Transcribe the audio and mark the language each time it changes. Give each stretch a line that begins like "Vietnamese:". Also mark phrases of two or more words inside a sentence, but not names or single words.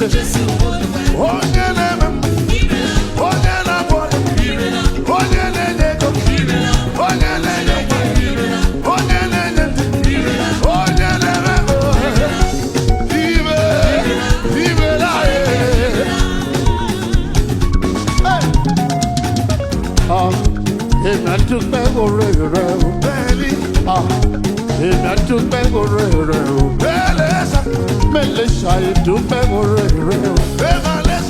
Igbo: Onye na-eme, onye na-abọ, onye na-enye ego, onye na-enye nwa, onye na-enye ntị, onye na-eme ibe láyé.
Yoruba: Èmi á dúpẹ́ oore rẹ o. Bẹ́ẹ̀ni. Èmi á dúpẹ́ oore rẹ o. Bẹ́ẹ̀ni sá. Mélòó ṣàìdúpẹ́ oore rẹ o. Bẹ́ẹ̀ni sá.